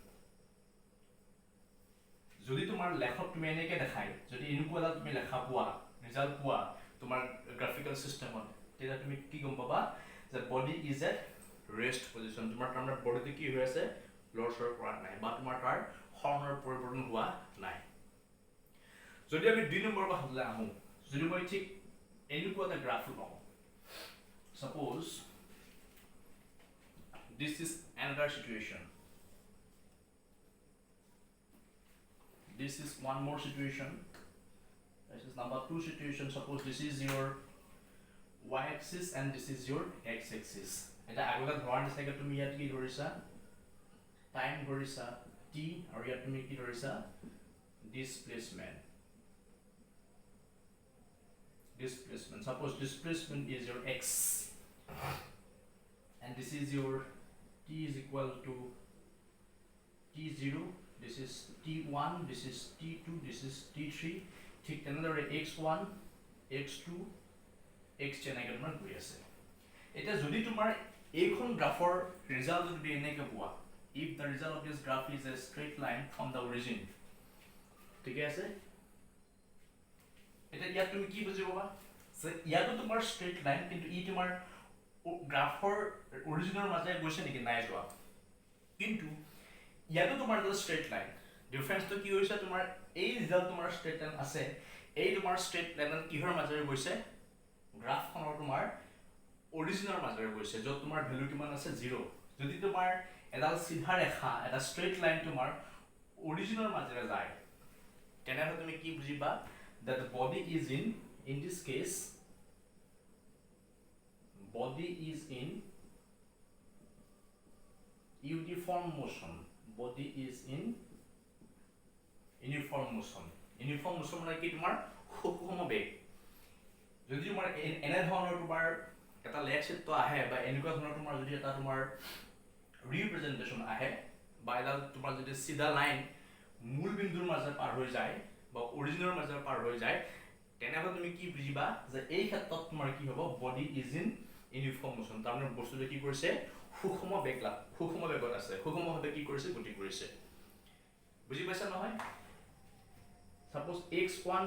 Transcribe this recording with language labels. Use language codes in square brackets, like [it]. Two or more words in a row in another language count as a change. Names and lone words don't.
[as] যদি তোমাৰ লেখত তুমি এনেকৈ দেখাই, যদি এনেকুৱা এটা তুমি লেখা পোৱা, ৰিজাল্ট পোৱা তোমাৰ গ্ৰাফিকেল চিষ্টেমত, তেতিয়া তুমি কি গম পাবা যে [en] body is at rest position [as] তোমাৰ তাৰমানে বডিটো কি হৈ আছে লৰচৰ কৰা নাই বা তোমাৰ তাৰ হৰণৰ পৰিৱৰ্তন হোৱা নাই যদি আমি 2 নম্বৰ কথালৈ আহোঁ যদি মই ঠিক এনেকুৱা এটা গ্ৰাফ লওঁ suppose [en] this is another situation this is one more situation this is number 2 situation suppose this is your y axis and this is your x axis [as] এটা আগতে ধৰাৰ নিচিনাকৈ তুমি ইয়াত কি ধৰিছা [en] টাইম ধৰিছা t আৰু ইয়াত তুমি কি ধৰিছা displacement suppose displacement is your x and this is your t is equal to t0 this is t1 this is t2 this is t3 [as] ঠিক তেনেদৰে x1 x2 x এনেকৈ তোমাৰ গৈ আছে এটা যদি তোমাৰ এইখন গ্ৰাফৰ ৰিজাল্ট যদি এনেকৈ পোৱা [en] if the result of this graph is a straight line from the origin [as] ঠিক আছে এটা ইয়াত তুমি কি বুজি পাবা যে ইয়াতো তোমাৰ [en] straight line [as] কিন্তু ই তোমাৰ গ্ৰাফৰ অৰিজিনৰ মাজে গৈছে নেকি নাই যোৱা কিন্তু ইয়াতো তোমাৰ এটা [en] straight line [as] ডিফাৰেন্সটো কি হৈছে তোমাৰ এই ৰিজাল্ট তোমাৰ [en] straight line [as] আছে এই তোমাৰ straight line কিহৰ মাজে গৈছে গ্ৰাফখনৰ তোমাৰ অৰিজিনৰ মাজে গৈছে যত তোমাৰ ভ্যালু কিমান আছে 0 যদি তোমাৰ এডাল সিধা ৰেখা এটা [en] straight line [as] তোমাৰ অৰিজিনৰ মাজে যায় তেনেহলে তুমি কি বুজিবা [en] that the body is in this case body is in uniform motion body is in uniform motion [as] মানে কি তোমাৰ সুষম বেগ যদি তোমাৰ এনে ধৰণৰ তোমাৰ এটা লেখ চিত্ৰ আহে বা এনেকুৱা ধৰণৰ তোমাৰ যদি এটা তোমাৰ ৰিপ্ৰেজেন্টেশন আহে বা এটা তোমাৰ যদি সিধা লাইন মূল বিন্দুৰ মাজে পাৰ হৈ যায় বা অৰিজিনৰ মাজে পাৰ হৈ যায় তেনেহলে তুমি কি বুজিবা যে এই ক্ষেত্ৰত তোমাৰ কি হ'ব [en] body is in uniform motion [as] তাৰমানে বস্তুটো কি কৰিছে সুষম বেগত আছে সুষমভাৱে কি কৰিছে গতি কৰিছে বুজি পাইছা নহয় suppose x1